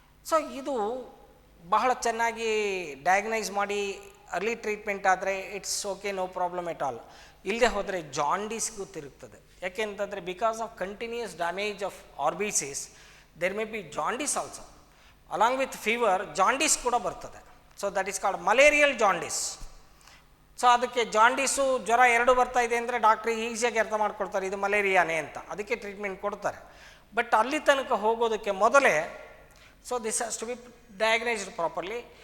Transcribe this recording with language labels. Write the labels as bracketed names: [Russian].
[Kannada] So ಇದು ಬಹಳ ಚೆನ್ನಾಗಿ ಡಯಾಗ್ನೈಸ್ ಮಾಡಿ ಅರ್ಲಿ ಟ್ರೀಟ್ಮೆಂಟ್ ಆದರೆ [English] It's okay, no problem at all. [Kannada] ಇಲ್ಲದೆ ಹೋದರೆ ಜಾಂಡೀಸ್ಗೂ ತಿರುಗ್ತದೆ. ಯಾಕೆಂತಂದರೆ [English] Because of continuous damage of R B Cs there may be jaundice also. Along with fever, jaundice [Kannada] ಕೂಡ ಬರ್ತದೆ. [English] So that is called malarial jaundice. [Kannada] So ಅದಕ್ಕೆ jaundice ಜ್ವರ ಎರಡು ಬರ್ತಾ ಇದೆ ಅಂದರೆ ಡಾಕ್ಟ್ರಿಗೆ ಈಸಿಯಾಗಿ ಅರ್ಥ ಮಾಡ್ಕೊಡ್ತಾರೆ ಇದು ಮಲೇರಿಯಾನೇ ಅಂತ, ಅದಕ್ಕೆ ಟ್ರೀಟ್ಮೆಂಟ್ ಕೊಡ್ತಾರೆ. ಬಟ್ ಅಲ್ಲಿ ತನಕ ಹೋಗೋದಕ್ಕೆ ಮೊದಲೇ so [English] This has to be diagnosed properly.